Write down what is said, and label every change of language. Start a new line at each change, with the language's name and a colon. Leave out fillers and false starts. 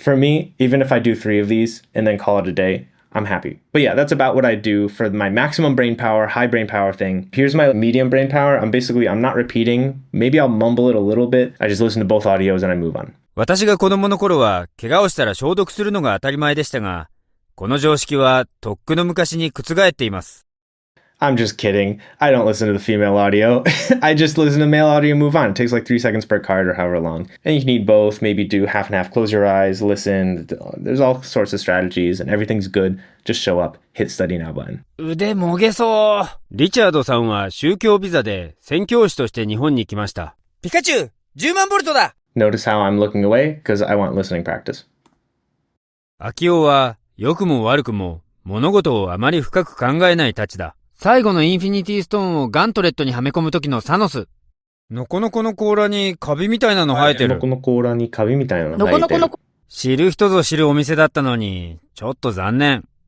English: For me, even if I do 3 of these and then call it a day, I'm happy. But yeah, that's about what I do for my maximum brain power, high brain power thing. Here's my medium brain power. I'm not repeating. Maybe I'll mumble it a little bit. I just listen to both audios and I move on.
Japanese: 私が子供の頃は、怪我をしたら消毒するのが当たり前でしたが、この常識はとっくの昔に覆っています。
English: I'm just kidding. I don't listen to the female audio. I just listen to male audio and move on. It takes like 3 seconds per card or however long. And you can need both. Maybe do half and half. Close your eyes, listen. There's all sorts of strategies and everything's good. Just show up. Hit study now button.
Japanese: 腕もげそう。リチャードさんは宗教ビザで宣教師として日本に来ました。ピカチュウ !10 万ボルトだ
English: Notice how I'm looking away? Because I want listening practice.
Japanese: アキオは良くも悪くも物事をあまり深く考えないたちだ。最後のインフィニティストーンをガントレットにはめ込む時のサノス。ノコノコの甲羅にカビみたいなの生えてる。ノコノコ甲羅にカビみたいなの生えてる。ノコノコ知る人ぞ知るお店だったのに、ちょっと残念。